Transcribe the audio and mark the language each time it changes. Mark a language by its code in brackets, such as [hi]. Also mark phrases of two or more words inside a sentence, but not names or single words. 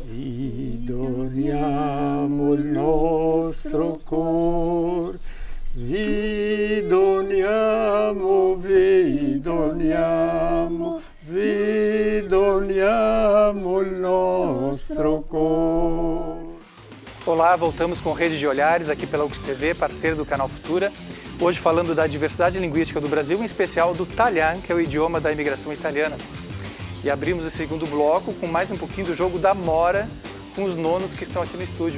[it] Vi doniamo il nostro cor, vi doniamo il nostro cor. [pt] Olá, voltamos com Rede de Olhares aqui pela UX TV, parceiro do canal Futura. Hoje falando da diversidade linguística do Brasil, em especial do italiano, que é o idioma da imigração italiana. E abrimos o segundo bloco com mais um pouquinho do jogo da Mora com os nonos que estão aqui no estúdio.